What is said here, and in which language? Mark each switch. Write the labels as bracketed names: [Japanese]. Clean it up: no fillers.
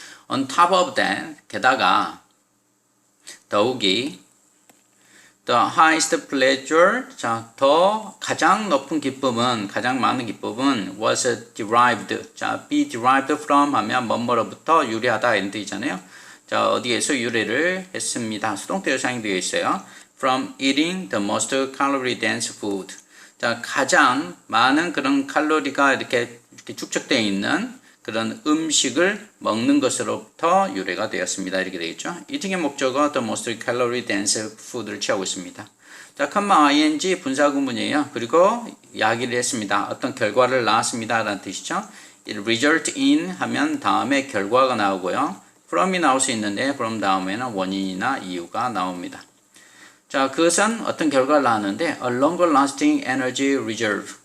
[English] On top of that, [Korean] 게다가 더욱이 [English] the highest pleasure, [Korean] 가장 높은 기쁨은, 가장 많은 기쁨은 [English] was derived, be derived from [Korean] 하면 뭐뭐로부터 유래하다 이런 뜻이잖아요. 자, 어디에서 유래를 했습니다. 수동태로 사용되어 있어요. [English] From eating the most calorie dense food. [Korean] 자, 가장 많은 그런 칼로리가 이렇게 축적되어 있는 그런 음식을 먹는 것으로부터 유래가 되었습니다. 이렇게 되겠죠. eating의 목적어 [English] the most calorie dense food [Korean] 를 취하고 있습니다. 자, ing 분사구문이에요. 그리고 이야기를 했습니다. 어떤 결과를 낳았습니다. 라는 뜻이죠. [English] it result in [Korean] 하면 다음에 결과가 나오고요. from이 나올 수 있는데 from 다음에는 원인이나 이유가 나옵니다. 자, 그것은 어떤 결과를 낳았는데 [English] a longer lasting energy reserve.